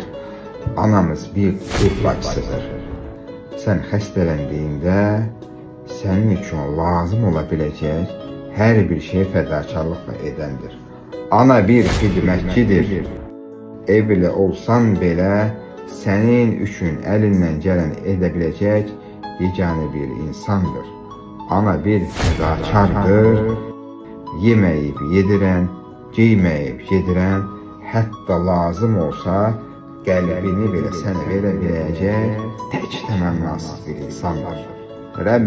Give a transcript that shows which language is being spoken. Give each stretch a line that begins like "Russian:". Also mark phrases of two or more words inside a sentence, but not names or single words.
Turkish: Anamız bir tıp bacısıdır. Sen xəstələndiğinde senin için lazım olabilecek her bir şey fedakarlıkla edendir.
Azerbaijani: Ana bir xidmətçidir. Evli olsan belə senin üçün əlindən gələn edebilecek yeganə bir insandır. Ana bir fedakardır. Yeməyib yedirən, giyməyib yedirən, hətta lazım olsa qəlbini belə sənə verə biləcək tək təmənnasız bir insandır.